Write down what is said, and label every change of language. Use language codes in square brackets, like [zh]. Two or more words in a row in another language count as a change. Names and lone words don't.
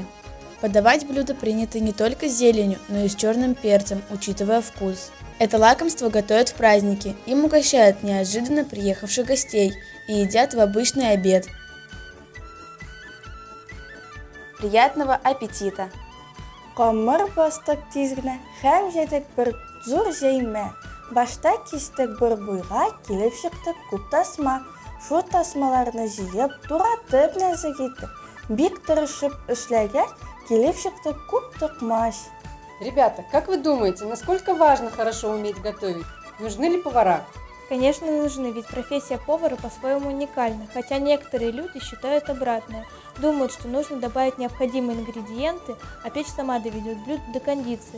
[ru] Подавать блюдо принято не только с зеленью, но и с черным перцем, учитывая вкус. Это лакомство готовят в праздники, им угощают неожиданно приехавших гостей и едят в обычный обед. Приятного аппетита! [tt] Камыр бастык тизгіне, һәм жедік бір зур жейме. Башта кистік бір буйға, келіп шықтық күп тасма. Шу тасмаларны жиып, туратып нәзік етіп. Бик тырышып эшләгәч, келіп шықтық күп тықмаш. [ru] Ребята, как вы думаете, насколько важно хорошо уметь готовить? Нужны ли повара? Конечно, нужны, ведь профессия повара по-своему уникальна, хотя некоторые люди считают обратное. Думают, что нужно добавить необходимые ингредиенты, а печь сама доведет блюдо до кондиции.